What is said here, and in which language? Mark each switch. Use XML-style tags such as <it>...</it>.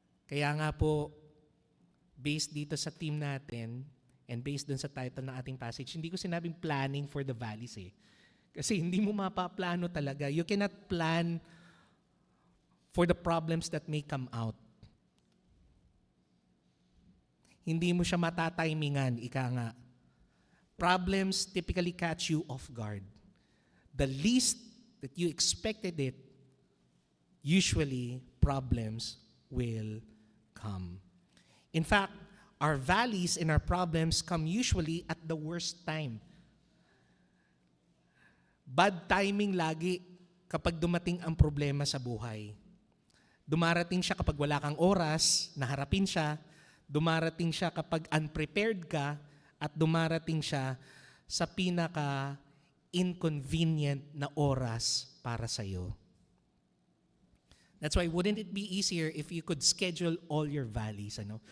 <tl>Kaya nga po, based dito sa team natin, and based dun sa title ng ating passage, hindi ko sinabing</tl> <en>planning for the valleys</en> <tl>eh. Kasi hindi mo mapaplano talaga.</tl> <en>You cannot plan for the problems that may come out.</en> <tl>Hindi mo siya matatimingan, ika nga.</tl> <en>Problems typically catch you off guard. The least that you expected it, usually problems will come. In fact, our valleys and our problems come usually at the worst time.</en> <tl>Bad timing lagi kapag dumating ang problema sa buhay. Dumarating siya kapag wala kang oras na harapin siya, Dumarating siya kapag unprepared ka at dumarating siya sa pinaka-inconvenient na oras para sa'yo.</tl> <en>That's why wouldn't it be easier if you could schedule all your valleys, ano?</en>